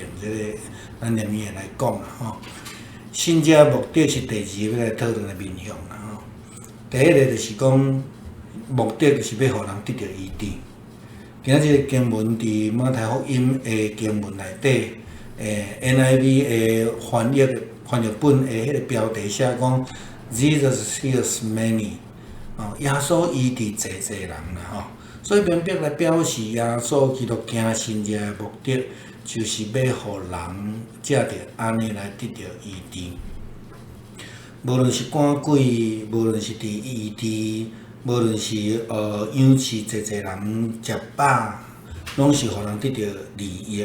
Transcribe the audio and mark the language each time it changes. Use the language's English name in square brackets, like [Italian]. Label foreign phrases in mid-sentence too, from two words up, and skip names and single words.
[Min Nan Chinese] 即个咱连伊会来讲吼。新约目的是第2个要来讨论的面向吼。第一个就是讲，目的就是要互人得到医治。今仔日经文伫马太福音的经文内底，NIV 的翻译本的迄个标题写讲 [English] Jesus heals many， [Min Nan Chinese] 耶稣医治济人啦吼。所以明白来表示，耶稣基督行新约的目的，就是要互人借着安尼来得到医治。无论是赶鬼，无论是伫医治，无论是养饲济人食饱，拢是互人得到利益。